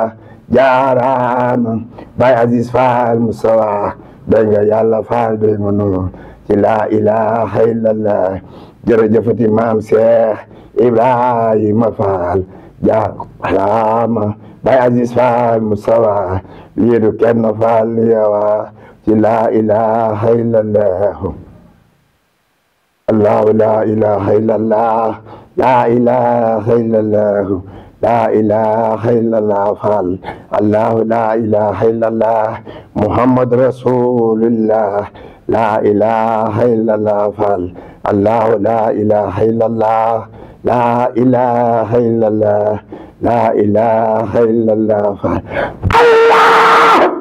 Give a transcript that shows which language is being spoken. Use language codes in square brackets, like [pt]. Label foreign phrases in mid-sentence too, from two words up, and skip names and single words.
[wo] jaaraama Baay Aziz Faal Musawa dégg nga Yàlla Faal dégg nga noo ci [ar] لا إله إلا الله [wo] jërëjëf ti maam Seex Ibrahima Faal jaaraama Baay Aziz Faal Musawa lii du kenn faal yawa ci [ar] لا إله إلا الله الله لا إله إلا الله لا إله إلا الله لا إله إلا الله فعل الله لا إله إلا الله محمد رسول الله لا إله إلا الله فعل الله لا إله إلا الله لا إله إلا الله لا إله إلا الله فعل الله